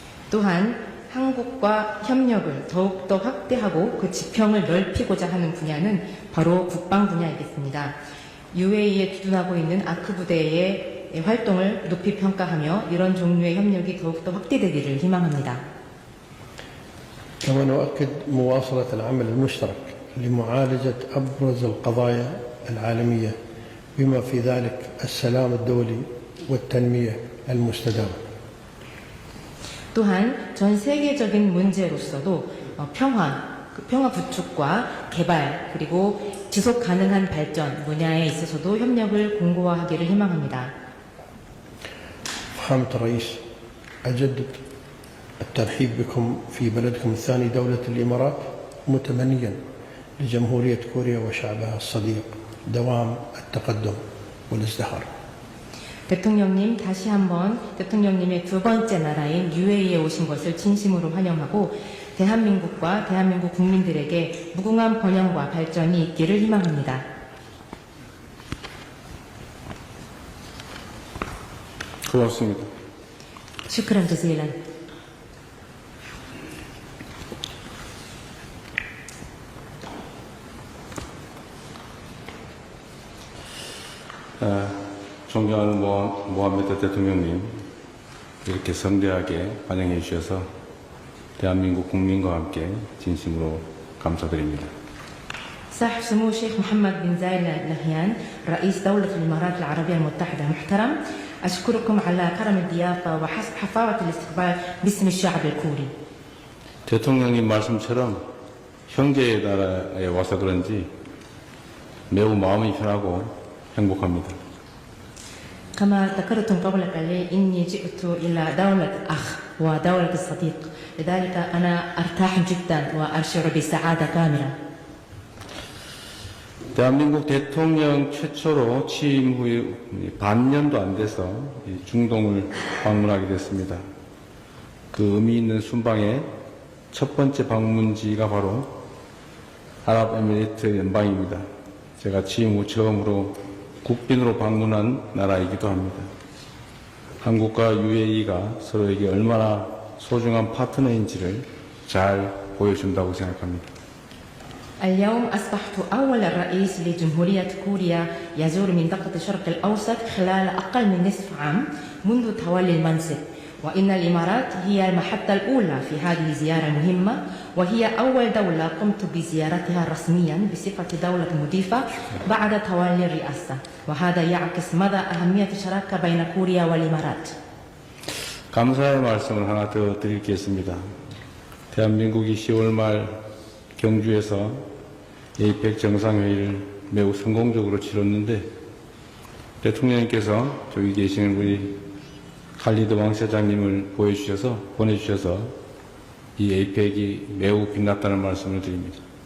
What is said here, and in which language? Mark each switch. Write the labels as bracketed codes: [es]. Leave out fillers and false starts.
[ko] 또한 한국과 협력을 더욱더 확대하고 그 지평을 넓히고자 하는 분야는 바로 국방 분야이겠습니다. UAE에 주둔하고 있는 아크 부대의 활동을 높이 평가하며 이런 종류의 협력이 더욱더 확대되기를 희망합니다. [ar] كما نؤكد مواصلة العمل المشترك لمعالجة أبرز القضايا العالمية بما في ذلك السلام الدولي والتنمية المستدامة. [ko] 또한 전 세계적인 문제로서도 평화 구축과 개발 그리고 지속 가능한 발전 분야에 있어서도 협력을 공고화하기를 희망합니다. [ar] فخامة الرئيس أجدد الترحيب بكم في بلدكم الثاني دولة الإمارات، متمنيا لجمهورية كوريا وشعبها الصديق دوام التقدم والازدهار. [ko] 대통령님, 다시 한번 대통령님의 두 번째 나라인 UAE에 오신 것을 진심으로 환영하고 대한민국과 대한민국 국민들에게 무궁한 번영과 발전이 있기를 희망합니다. 고맙습니다. [ar] 슈크란 저질란. [ko] 존경하는 모하메드 대통령님, 이렇게 성대하게 환영해 주셔서 대한민국 국민과 함께 진심으로 감사드립니다. [ar] صاحب سمو الشيخ محمد بن زايد آل نهيان رئيس دولة الإمارات العربية المتحدة المحترم، أشكركم على كرم الضيافة وحفاوة الاستقبال باسم الشعب الكوري. [ko] 대통령님 말씀처럼 형제의 나라에 와서 그런지 매우 마음이 편하고 행복합니다. [ar] كما ذكرتم قبل قليل إني جئت إلى دولة أخ ودولة الصديق، لذلك أنا أرتاح جدا وأشعر بسعادة كاملة. [ko] 대한민국 대통령 최초로 취임 후에 반년도 안 돼서 중동을 방문하게 됐습니다. 그 의미 있는 순방의 첫 번째 방문지가 바로 아랍에미리트 연방입니다. 제가 취임 후 처음으로 국빈으로 방문한 나라이기도 합니다. 한국과 UAE가 서로에게 얼마나 소중한 파트너인지를 잘 보여준다고 생각합니다. [ar] اليوم أصبحت أول رئيس لجمهورية كوريا يزور منطقة الشرق الأوسط خلال أقل من نصف عام منذ تولي المنصب، وإن الإمارات هي المحطة الأولى في هذه الزيارة المهمة، وهي أول دولة قمت بزيارتها رسميا بصفة دولة مضيفة بعد تولي الرئاسة، وهذا يعكس مدى أهمية الشراكة بين كوريا والإمارات. [ko] 감사의 말씀을 하나 더 드리겠습니다. 대한민국이 10월 말 경주에서 에이펙 정상회의를 매우 성공적으로 치렀는데 대통령님께서 저기 계시는 우리 칼리드 왕세자님을 보내주셔서 이 에이펙이 매우 빛났다는 말씀을 드립니다.